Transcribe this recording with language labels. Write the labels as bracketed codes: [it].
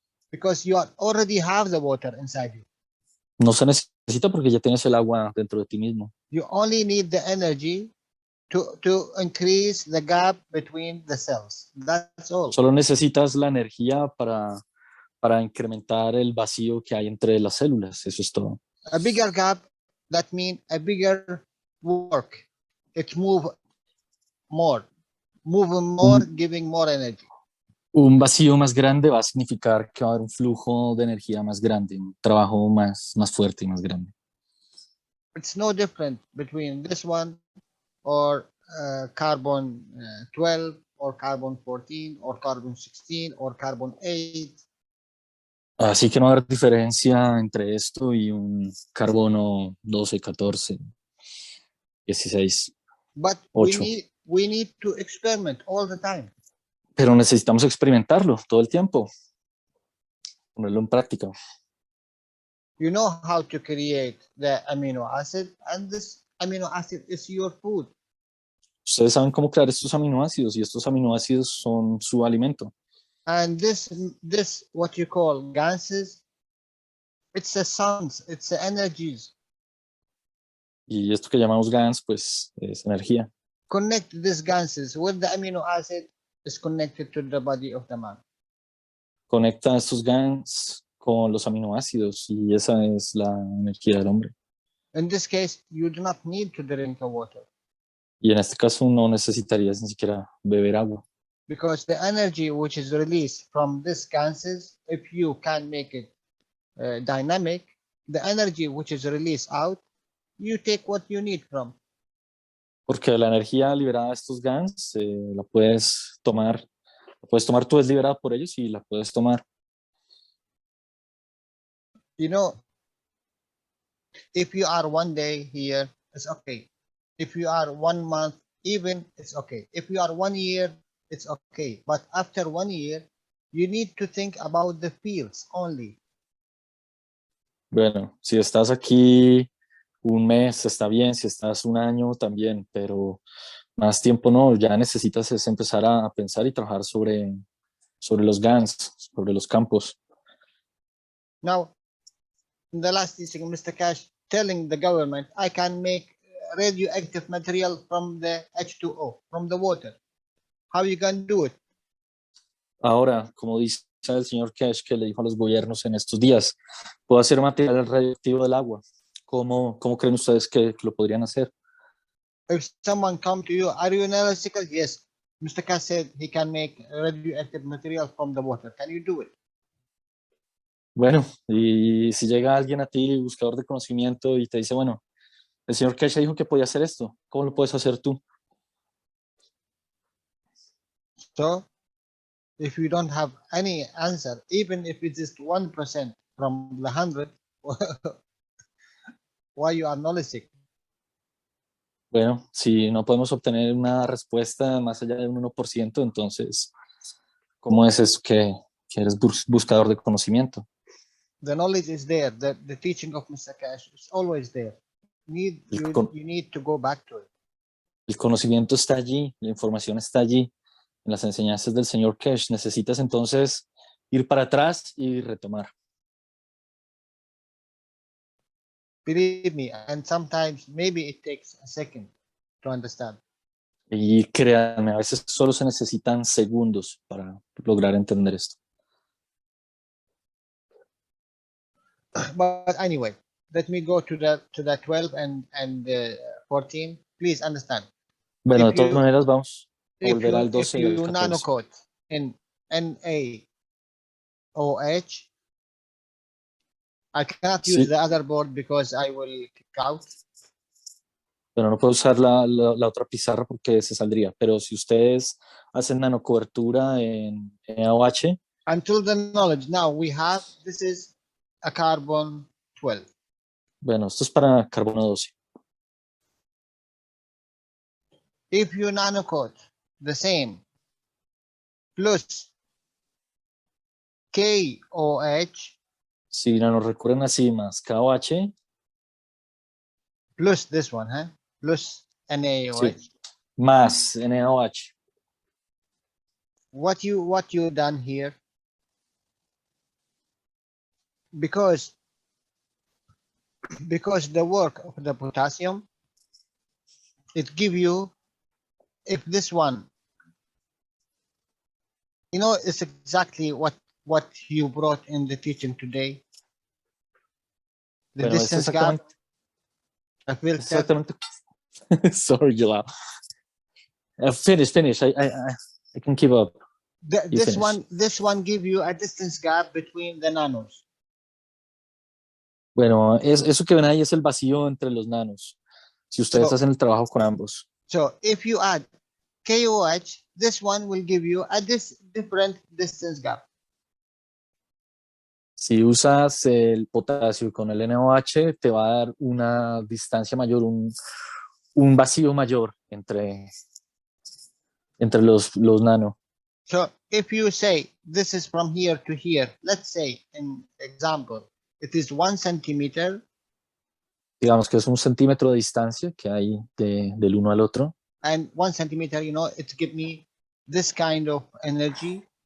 [en] because you already have the water inside you. [es] No se necesita porque ya tienes el agua dentro de ti mismo. [en] You only need the energy to increase the gap between the cells. That's all. [es] Solo necesitas la energía para incrementar el vacío que hay entre las células. Eso es todo. [en] A bigger gap, that means a bigger work. It move more. Moving more, giving more energy. [es] Un vacío más grande va a significar que va a haber un flujo de energía más grande, un trabajo más fuerte y más grande. [en] It's no different between this one or carbon 12 or carbon 14 or carbon 16 or carbon 8. [es] Así que no va a haber diferencia entre esto y un carbono 12, 14, 16, [en] But [es] 8. [en] we need to experiment all the time. [es] Pero necesitamos experimentarlo todo el tiempo, ponerlo en práctica. [en] You know how to create the amino acid, and this amino acid is your food. [es] Ustedes saben cómo crear estos aminoácidos y estos aminoácidos son su alimento. [en] And this what you call gases, it's the suns, it's the energies. [es] Y esto que llamamos GANs, pues es energía. [en] Connect these gases with the amino acid is connected to the body of the man. [es] Conecta estos GANs con los aminoácidos y esa es la energía del hombre. [en] In this case, you do not need to drink the water. [es] Y en este caso no necesitarías ni siquiera beber agua. [en] Because the energy which is released from these gases, if you can make it dynamic, the energy which is released out, you take what you need from. [es] Porque la energía liberada de estos GANs la puedes tomar tú, es liberada por ellos y la puedes tomar. [en] You know, if you are 1 day here, it's okay. If you are 1 month, even, it's okay. If you are 1 year, it's okay. But after 1 year, you need to think about the fields only. [es] Bueno, si estás aquí un mes está bien, si estás un año también, pero más tiempo no, ya necesitas es empezar a pensar y trabajar sobre los GANs, sobre los campos. [en] Now, in the last teaching, Mr. Cash telling the government, I can make radioactive material from the H2O, from the water. How you can do it? [es] Ahora, como dice el señor Cash que le dijo a los gobiernos en estos días, puedo hacer material radioactivo del agua. ¿Cómo creen ustedes que lo podrían hacer? [en] If someone come to you, are you an electrical? Yes. Mr. Cash said he can make radioactive material from the water. Can you do it? [es] Bueno, y si llega alguien a ti, buscador de conocimiento, y te dice, bueno, el señor Cash dijo que podía hacer esto, ¿cómo lo puedes hacer tú? [en] So, if you don't have any answer, even if it's just 1% from the 100, why you are knowledge? [es] Bueno, si no podemos obtener una respuesta más allá de un 1%, entonces, ¿cómo es eso que eres buscador de conocimiento? [en] The knowledge is there. The teaching of Mr. Cash is always there. You need to go back to it. [es] El conocimiento está allí, la información está allí, en las enseñanzas del señor Cash. Necesitas entonces ir para atrás y retomar. [en] Believe me, and sometimes maybe it takes a second to understand. [es] Y créanme, a veces solo se necesitan segundos para lograr entender esto. [en] But anyway, let me go to the 12 and 14. Please understand. [es] Bueno, de todas maneras vamos a volver al 12 y al [en] If you [es] 14. [en] nanocoat in NaOH, I cannot use the other board because I will kick out. [es] Pero no puedo usar la otra pizarra porque se saldría. Pero si ustedes hacen nanocobertura en NaOH. [en] Until the knowledge now we have, this is a carbon 12. [es] Bueno, esto es para carbono 12. [en] if you nanocoat the same plus KOH [es] Si nos recurren así más KOH, [en] plus this one, huh? Plus NaOH. [es] sí, más NaOH. [en] What you done here? Because the work of the potassium, it give you, if this one, you know, it's exactly what you brought in the teaching today. The [es] Bueno, es [en] distance gap. I feel [es] exactamente. [en] Sorry, Jalal. Finish. I can keep up. This one give you a distance gap between the nanos. [es] Bueno, eso que ven ahí es el vacío entre los nanos. Si ustedes hacen el trabajo con ambos. [en] So if you add KOH, this one will give you a different distance gap. [es] Si usas el potasio con el NaOH, te va a dar una distancia mayor, un vacío mayor entre los nano. [en] So if you say this is from here to here, let's say in example, it is 1 centimeter. [es] Digamos que es 1 centímetro de distancia que hay del uno al otro. [en] And 1 centimeter, you know, it gives me this kind of energy.